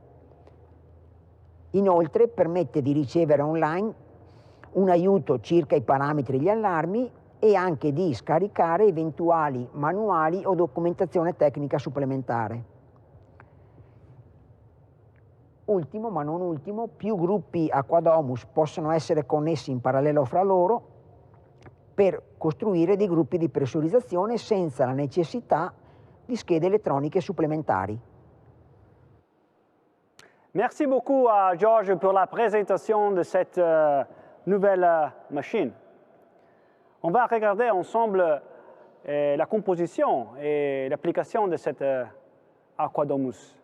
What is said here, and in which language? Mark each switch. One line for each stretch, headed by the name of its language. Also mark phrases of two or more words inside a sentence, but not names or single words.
Italian: Inoltre permette di ricevere online un aiuto circa i parametri e gli allarmi e anche di scaricare eventuali manuali o documentazione tecnica supplementare. Ultimo, ma non ultimo, più gruppi Aquadomus possono essere connessi in parallelo fra loro per costruire dei gruppi di pressurizzazione senza la necessità di schede
French: électroniques supplémentaires. Merci beaucoup à Georges pour la présentation de cette nouvelle machine. On va regarder ensemble la composition et l'application de cette Aquadomus.